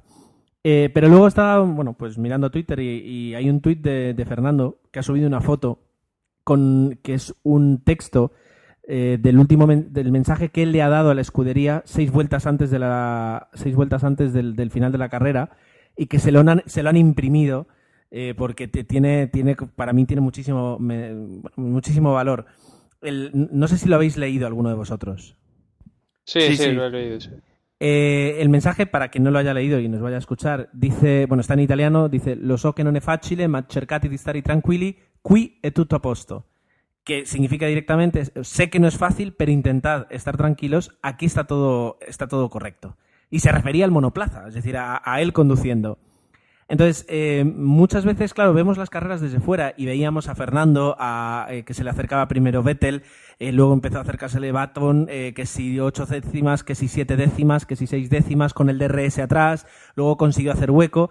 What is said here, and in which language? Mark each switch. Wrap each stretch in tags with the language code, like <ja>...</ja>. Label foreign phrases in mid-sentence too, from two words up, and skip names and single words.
<es>Pero luego estaba, bueno, pues mirando Twitter y hay un tuit de Fernando que ha subido una foto que es un texto del mensaje que él le ha dado a la escudería 6 vueltas antes del final de la carrera, y que se lo han imprimido porque para mí tiene muchísimo valor. No sé si lo habéis leído alguno de vosotros. Sí, lo he leído, sí. El mensaje, para quien no lo haya leído y nos vaya a escuchar, dice, bueno, está en italiano, dice:</es> <it>lo so che non è facile, ma cercate di stare tranquilli, qui è tutto a posto.</it> <es>Que significa directamente, sé que no es fácil, pero intentad estar tranquilos, aquí está todo correcto. Y se refería al monoplaza, es decir, a él conduciendo. Entonces, muchas veces, claro, vemos las carreras desde fuera y veíamos a Fernando que se le acercaba primero Vettel, luego empezó a acercársele Button, que si 8 décimas, que si 7 décimas, que si 6 décimas, con el DRS atrás, luego consiguió hacer hueco.</es>